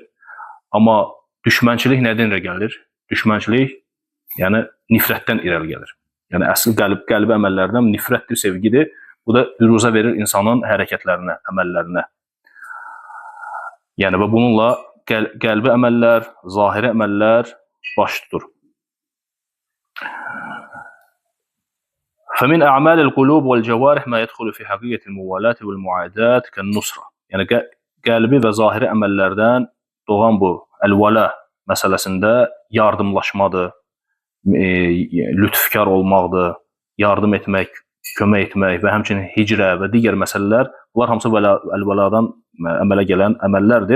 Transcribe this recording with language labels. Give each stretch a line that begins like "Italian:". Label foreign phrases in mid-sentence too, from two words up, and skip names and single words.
Azerbaijani: Amma düşmənçilik nədən irəli gəlir? Düşmənçilik yəni nifrətdən irəli gəlir. Yəni əsl qəlbi əməllərdən nifrətdir, sevgidir. Bu da büruzə verir insanın hərəkətlərinə, əməllərinə. Yəni, və bununla qəlbi əməllər, zahiri əməllər baş tutur.
Arabic: فَمِنْ أَعْمَالِ الْقُلُوبِ وَالْجَوَارِحِ مَا يَدْخُلُ فِي حَقِيقَةِ الْمُوَالَاةِ وَالْمُعَادَاةِ كَالنُّصْرَةِ.
Azerbaijani: Yəni, qəlbi və zahiri əməllərdən doğan bu əl-vəla məsələsində yardımlaşmadır, lütfkar olmaqdır, yardım etmək, kömək etmək və həmçinin hicrə və digər məsələlər, bunlar hamısı əl-vəladan əmələ gələn əməllərdir.